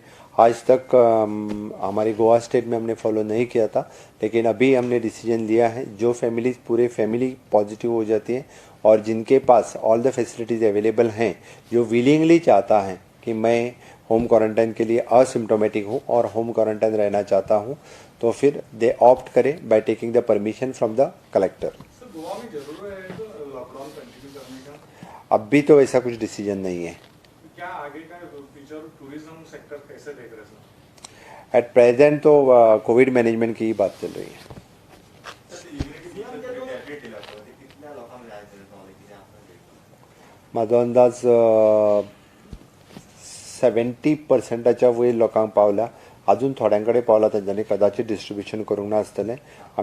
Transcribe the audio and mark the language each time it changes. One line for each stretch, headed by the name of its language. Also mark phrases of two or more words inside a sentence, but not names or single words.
Hindi: आज तक हमारी गोवा स्टेट में हमने फॉलो नहीं किया था, लेकिन अभी हमने डिसीजन लिया है जो पूरे
English: family positive
Hindi: हो जाती है और जिनके पास
English: all the facilities available
Hindi: हैं, जो विलिंगली चाहता है कि मैं
English: home quarantine
Hindi: के लिए असिम्टोमेटिक हूँ और
English: home quarantine
Hindi: रहना चाहता हूँ, तो फिर
English: they opt
Hindi: करें
English: by taking the permission from the collector.
Hindi: गोवा में जरूर है तो
English: lockdown continue
Hindi: करने का अभी तो ऐसा कुछ डिसीजन नहीं है. क्या आगे का
English: future tourism sector
Hindi: कैसे देख रहे हैं?
English: at present
Hindi: तो
English: covid management
Hindi: की ही बात चल रही है.
Konkani: माझो अंदाज 70% वयर लोकांक पावला. अजून थोड्यांकडे पावला, तांच्यांनी कदाचित डिस्ट्रीब्युशन करूंक ना आसतलें.